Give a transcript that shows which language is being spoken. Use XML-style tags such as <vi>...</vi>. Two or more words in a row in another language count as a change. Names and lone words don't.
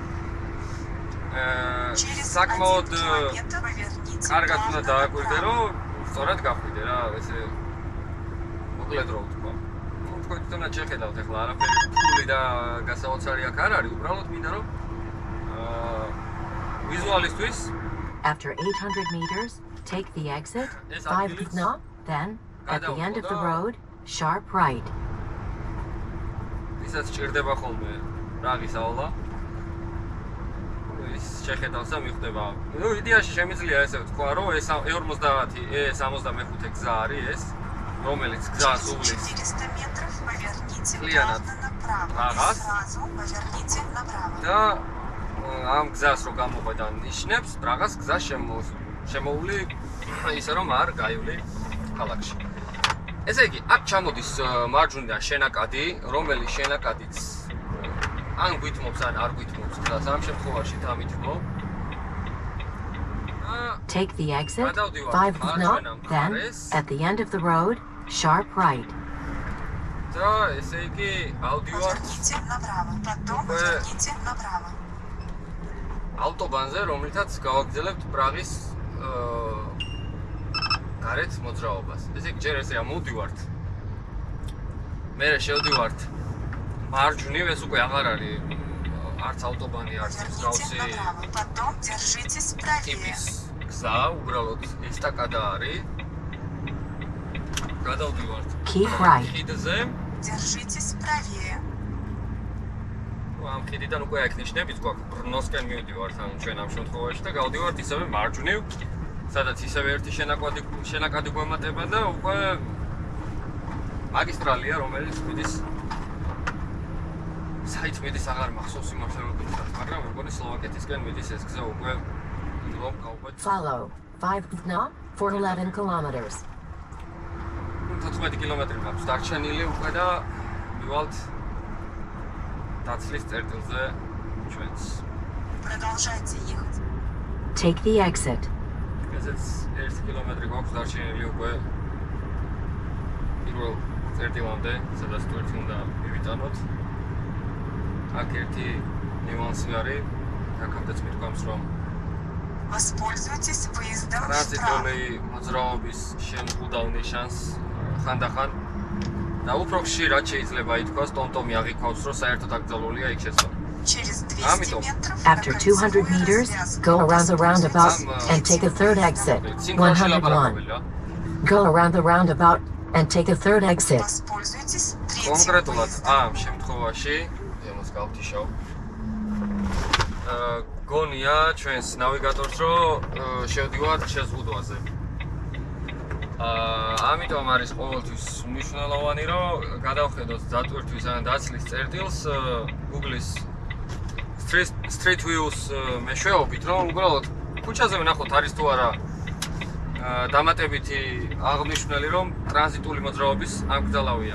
<ka>საკმაოდ კარგად უნდა დააკვირდე, რომ სწორად გახვიდე რა, ესე მოკლედ რო ვთქვა. ნუ თქვენ თვითონაც შეხედავთ ახლა არაფერი რთული და გასაოცარი აქ არ არის, უბრალოდ მინდა რომ ვიზუალისტვის</ka> <en>After 800 meters, take the exit 5 knot, then at the end of the road, sharp right.</en> <ka>ისაც ჭირდება ხოლმე რა გისაულა. ის შეხედავს და მიხვდება. ნუ იდეაში შემიძლია ესე ვთქვა, რომ ეს E50, E65 გზა არის ეს, რომელიც გზას უვლის</ka> <ru>400 метров поверните Леонард. направо. Ага. Сразу поверните направо.</ru> <ka>და ამ გზას რო გამოყვედა ნიშნებს, რაღაც გზა შემოული ისე რომ არ გაივლი ქალაქში. ესე იგი, აქ ჩამოდის მარჯვნიდან შენაკადი, რომელიც შენაკადიც ან გვითმობს, ან არ გვითმობს გზას, ამ შემთხვევაში დამითმო.</ka> <en>Take the exit 5 knot, then at the end of the road, sharp right.</en> <ka>და ესე იგი, ავდივარ</ka> <ru>Поверните направо. Потом поверните направо.</ru> <ka>ავტობანზე, რომლითაც გავაგრძელებთ პრაღის გარეთ მოძრაობას. ესე იგი, ჯერ ესე ამოვდივართ. მერე შევდივართ მარჯვნივ, ეს უკვე აღარ არის არც ავტობანი, არც მსგავსი</ka> <ru>Потом держитесь правее.</ru> <ka>ტიპის გზა, უბრალოდ ესტაკადა არის. გადავდივართ</ka> <en>Keep right.</en> <ka>ხიდზე.</ka> <ru>Держитесь правее.</ru> <ka>ამ ხიდიდან უკვე აქ ნიშნებიც გვაქვს, ბრნოსკენ მივდივართ ან ჩვენ ამ შემთხვევაში და გავდივართ ისევე მარჯვნივ, სადაც ისევე ერთი შენაკადი გვემატება და უკვე მაგისტრალია, რომელიც მიდის საით მიდის აღარ მახსოვს იმართლებლად, მაგრამ მეგონი სლოვაკეთისკენ მიდის ეს გზა უკვე რომ გავყვეთ.</ka> <en>Follow 5 knot for 11 kilometers.</en> <ka>14 კილომეტრი მაქვს დარჩენილი უკვე და მივალთ დაცლის წერტილზე ჩვენს.</ka> <ru>Продолжайте ехать.</ru> <en>Take the exit.</en> <ka>ესეც 1 კილომეტრი გვაქვს დარჩენილი უკვე პირველ წერტილამდე, სადაც თუ ერთი უნდა მივიტანოთ. აქ ერთი ნიუანსი არის, აქამდეც მithქვამს, რომ</ka> <ru>Воспользуйтесь выездом вправо.</ru> <ka>ტრანზიტული მოძრაობის შემოღუდავ ნიშანს ხანდახან და უფრო ხშირად შეიძლება ითქვას, ტომტომი აღიქვავს, რომ საერთოდ აკრძალულია იქ შესვლა.</ka> <ru>Через 200 Амитом. метров</ru> <en>After 200 meters, go around the roundabout and take a third exit. 101. Go around the roundabout and take a third exit.</en> <ru>Воспользуйтесь третьим</ru> <ka>კონკრეტულად</ka> <ru>выездом.</ru> <ka>ამ შემთხვევაში ემოს გავთიშავ. გონია ჩვენს ნავიგატორს, რომ შევდივართ შეზღუდვაზე. ამიტომ არის ყოველთვის მნიშვნელოვანი, რომ გადავხედოთ დატვირთვის ან დაცლის წერტილს Google-ის Street View-ს მეშვეობით, რომ უბრალოდ ქუჩაზე ვნახოთ არის თუ არა დამატებითი აღნიშნული, რომ ტრანზიტული მოძრაობის აკრძალავია.</ka>